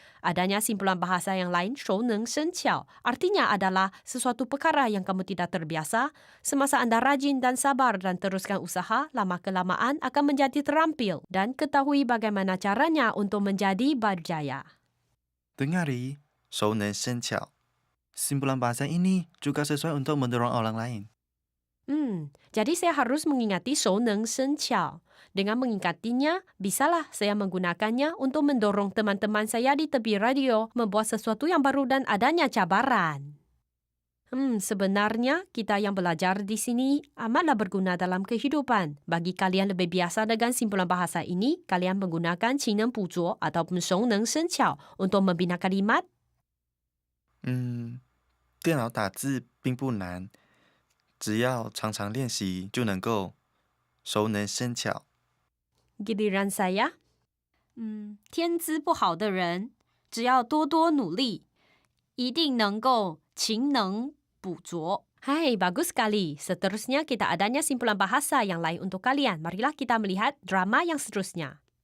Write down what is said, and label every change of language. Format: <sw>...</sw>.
<ms>Adanya simpulan bahasa yang lain, 熟能生巧, artinya adalah sesuatu perkara yang kamu tidak terbiasa. Semasa Anda rajin dan sabar dan teruskan usaha, lama-kelamaan akan menjadi terampil dan ketahui bagaimana caranya untuk menjadi berjaya. Dengari, 熟能生巧. Simpulan bahasa ini juga sesuai untuk mendorong orang lain. Jadi saya harus mengingati 熟能生巧. Dengan mengingatinya, bisalah saya menggunakannya untuk mendorong teman-teman saya di tepi radio membuat sesuatu yang baru dan adanya cabaran. Sebenarnya kita yang belajar di sini amatlah berguna dalam kehidupan. Bagi kalian lebih biasa dengan simpulan bahasa ini, kalian menggunakan 勤能补拙 ataupun 熟能生巧 untuk membina kalimat.</ms> <zh>电脑打字并不难，只要常常练习就能够熟能生巧。</zh> <ms>Giliran saya.</ms> <zh>天资不好的人，只要多多努力，一定能够勤能补拙。</zh> <ms>Hai, bagus sekali. Seterusnya kita adanya simpulan bahasa yang lain untuk kalian. Marilah kita melihat drama yang seterusnya.</ms>